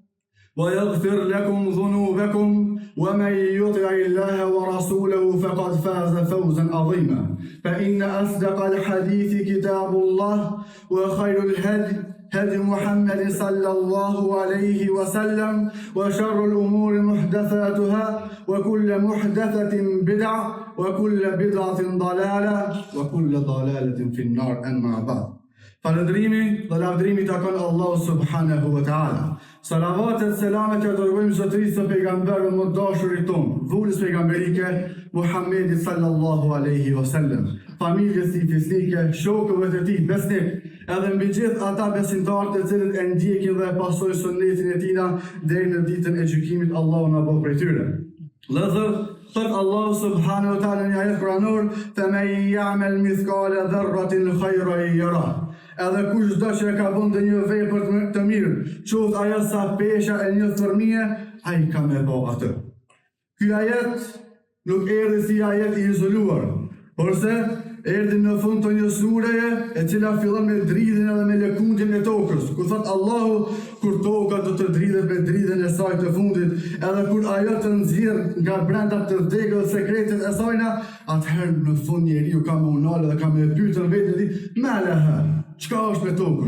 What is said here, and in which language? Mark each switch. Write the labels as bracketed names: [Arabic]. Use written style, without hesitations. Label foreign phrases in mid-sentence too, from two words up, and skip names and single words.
[Arabic] ويغفر لكم ذنوبكم ومن يطع الله ورسوله فقد فاز فوزا عظيما فإن أصدق الحديث كتاب الله وخير الهدي هدي محمد صلى الله عليه وسلم وشر الأمور محدثاتها وكل محدثة بدعة وكل بدعة ضلالة وكل ضلالة في النار أما بعد [Albanian] Falëndrimi dhe lavdrimi takon Allahu [Arabic] سبحانه وتعالى. [Albanian] Salavatet, selamet e dërgojmë zotërisë së pejgamberit më dashurit tonë, vulës pejgamberike Muhammedit [Arabic] صلى الله عليه وسلم, [Albanian] familjes tij fisnike, shokëve të tij besnik, edhe mbi gjithë ata besimtarë të cilët e ndjekin dhe pasojnë sunetin e tij deri në ditën e gjykimit. Allahu na bëj prej tyre. Lëzër, thot Allahu [Arabic] سبحانه وتعالى [Albanian] në ajet kuranor, [Arabic] "فمن يعمل مثقال ذرة خيرا يره." [Albanian] Edhe kush do që ka bënë një vepër të mirë, qoftë ajo sa pesha e një thërmie, ai ka me bë atë. Ky ajet nuk erdhi si ajet i izoluar, porse erdhi në fund të një sureje e cila fillon me dridhjen edhe me lëkundjen e tokës, ku thot Allahu kur toka do të dridhet me dridhjen e saj të fundit, edhe kur ajo të nxjerr nga brenda të degës sekretet e sajna, atëherë në fund njeriu ka më unalë dhe ka me pyetur vetë di, "Malaha, çka është me tokën?